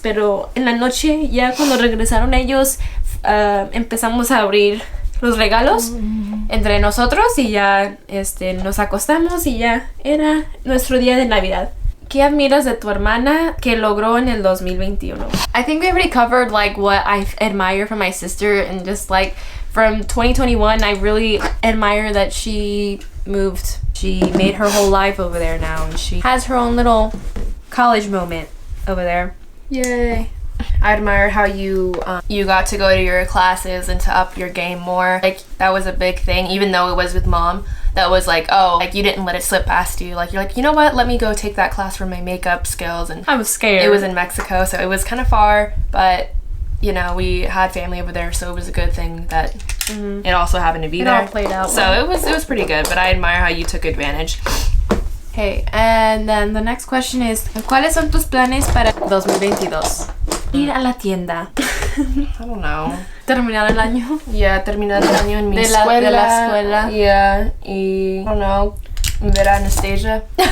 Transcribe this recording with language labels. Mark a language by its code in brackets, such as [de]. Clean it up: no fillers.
[es] Pero en la noche, ya cuando regresaron ellos, empezamos a abrir los regalos entre nosotros y ya nos acostamos y ya era nuestro día de Navidad. ¿Qué admiras de tu hermana que logró en el 2021? [en] I think we already covered like what I admire from my sister and just like from 2021 I really admire that she moved. She made her whole life over there now and she has her own little college moment over there. Yay. I admire how you got to go to your classes and to up your game more. Like that was a big thing, even though it was with mom. That was like, oh, like you didn't let it slip past you. Like you're like, you know what? Let me go take that class for my makeup skills. And I was scared. It was in Mexico, so it was kind of far, but you know we had family over there, so it was a good thing that it also happened to be there. It all played out. So it was pretty good. But I admire how you took advantage. Okay, and then the next question is, [es] ¿cuáles son tus planes para 2022? Ir a la tienda. [en] I don't know. [es] Terminar el año. Yeah, terminar el año en mi escuela. De la escuela. [en] Yeah, y I don't know, [es] ver a Anastasia.